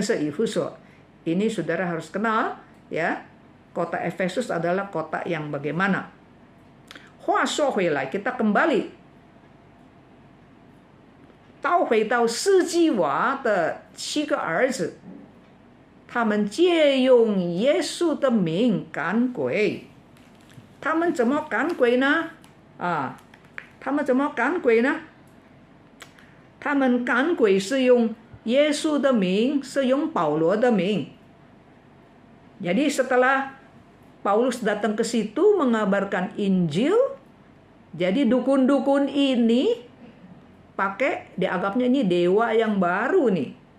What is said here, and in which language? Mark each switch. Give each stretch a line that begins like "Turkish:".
Indonesian: Ini saudara harus kenal, ya. Kota Efesus adalah kota yang bagaimana? Kita kembali.
Chinese: 倒回到四季娃的7个儿子，他们借用耶稣的名赶鬼。他们怎么赶鬼呢？他们赶鬼是用耶稣的名，是用保罗的名。
Indonesian: Jadi setelah Paulus datang ke situ mengabarkan Injil, jadi dukun-dukun ini dianggapnya ini dewa yang baru nih.